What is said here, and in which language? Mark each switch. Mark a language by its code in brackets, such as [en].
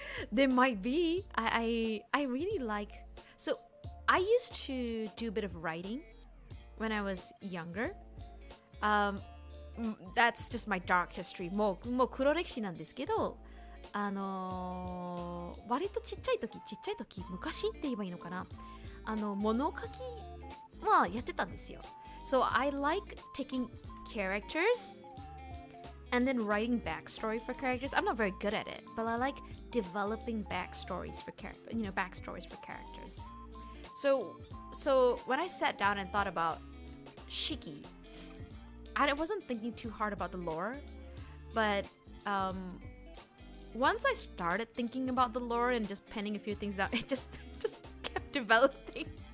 [en] There might be. I really like... So, I used to do a bit of writing when I was younger. That's just my dark history. [ja] もう黒歴史なんですけど、割とちっちゃい時、昔って言えばいいのかな。物書きはやってたんですよ。 [en] So I like taking characters and then writing backstory for characters. I'm not very good at it, but I like developing backstories for characters. So when I sat down and thought about Shyky, I wasn't thinking too hard about the lore, but once I started thinking about the lore and just penning a few things down, it just kept developing.